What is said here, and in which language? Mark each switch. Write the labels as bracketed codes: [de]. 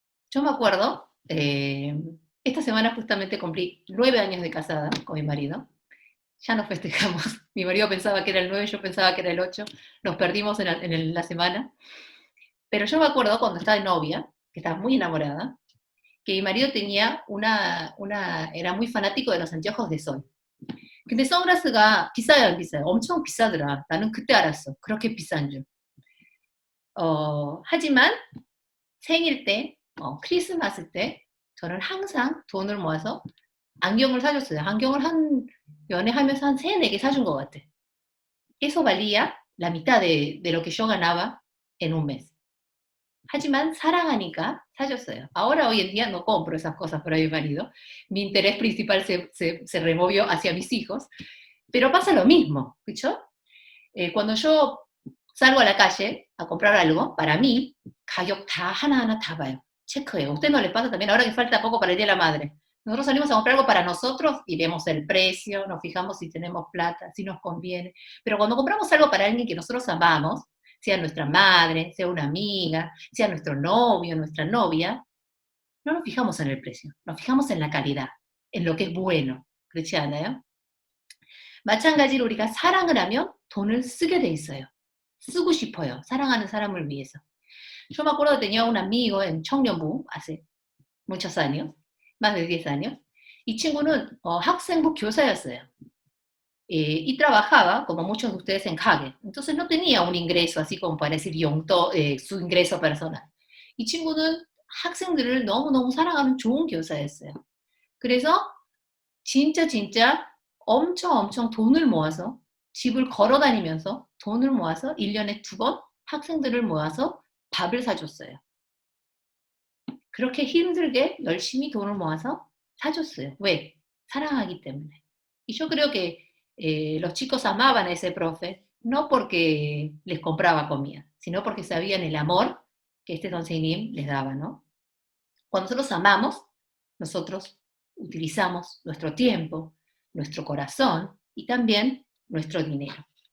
[es] Yo me acuerdo, esta semana justamente cumplí 9 años de casada con mi marido. Ya nos festejamos. Mi marido pensaba que era el 9, yo pensaba que era el 8. Nos perdimos en la semana. Pero yo me acuerdo cuando estaba de novia, que estaba muy enamorada, que mi marido tenía era muy fanático de los anteojos de sol. [ko] 근데 선글라스가 비싸요, 안 비싸요? 엄청 비싸더라. 나는 그때 알았어. 그렇게 비싼 줄. 하지만 생일 때, 크리스마스 때 저는 항상 돈을 모아서 안경을 사줬어요. 안경을 연애하면서 한 3-4개 사준 것 같아. [es] Eso valía la mitad de lo que yo ganaba en un mes. [ko] 하지만 사랑하니까 사줬어요. [es] Ahora, hoy en día, no compro esas cosas para mi marido. Mi interés principal se removió hacia mis hijos. Pero pasa lo mismo, ¿escuchó? Cuando yo salgo a la calle a comprar algo, para mí, [ko] 가격 다 하나하나 다 봐요. 체크해요. [es] ¿A usted no le pasa también ahora que falta poco para el Día de la Madre? Nosotros salimos a comprar algo para nosotros y vemos el precio, nos fijamos si tenemos plata, si nos conviene. Pero cuando compramos algo para alguien que nosotros amamos, sea nuestra madre, sea una amiga, sea nuestro novio, nuestra novia, no nos fijamos en el precio, nos fijamos en la calidad, en lo que es bueno. [ko] 그렇지 않아요? 마찬가지로 우리가 사랑을 하면 돈을 쓰게 돼 있어요. 쓰고 싶어요. 사랑하는 사람을 위해서. [es] Yo me acuerdo que tenía un amigo en 청년부 hace muchos años, más de 10 años, [ko] 이 친구는 학생부 교사였어요. [es] Y trabajaba, como muchos de ustedes, en Hague. Entonces no tenía un ingreso así como para decir su ingreso personal. [ko] 이 친구는 학생들을 너무너무 사랑하는 좋은 교사였어요. 그래서 진짜 엄청 돈을 모아서 집을 걸어 다니면서 돈을 모아서 1년에 2번 학생들을 모아서 밥을 사줬어요. 그렇게 힘들게 열심히 돈을 모아서 사줬어요. 왜? 사랑하기 때문에. [es] Y yo creo que Los chicos amaban a ese profe, no porque les compraba comida, sino porque sabían el amor que este Don Seinim les daba, ¿no? Cuando nosotros amamos, nosotros utilizamos nuestro tiempo, nuestro corazón y también nuestro dinero.